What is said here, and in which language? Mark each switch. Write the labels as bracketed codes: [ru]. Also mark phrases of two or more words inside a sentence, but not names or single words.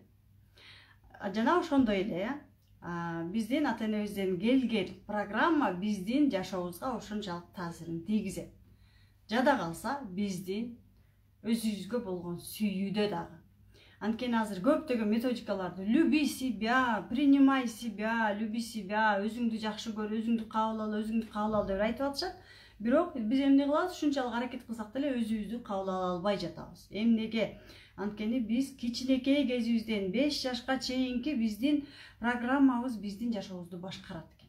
[ky] Жана ошондой эле биздин ата-энебизден келген программа биздин жашообузга ошончалык таасирин тийгизет. Жада калса биздин өзүбүзгө болгон сүйүүдө дагы. Анткени азыр көптөгөн методикаларды [ru] люби себя, принимай себя, люби себя, [ky] өзүңдү жакшы көр, өзүңдү кабыл ал деп айтып атышат. Бирок биз эмне кылабыз? Ушунчалык аракет кылсак деле өзүбүздү кабыл ала албай жатабыз. Эмнеге? Анткени биз кичинекей кезибизден 5 жашка чейинки биздин программабыз биздин жашообузду башкарат экен.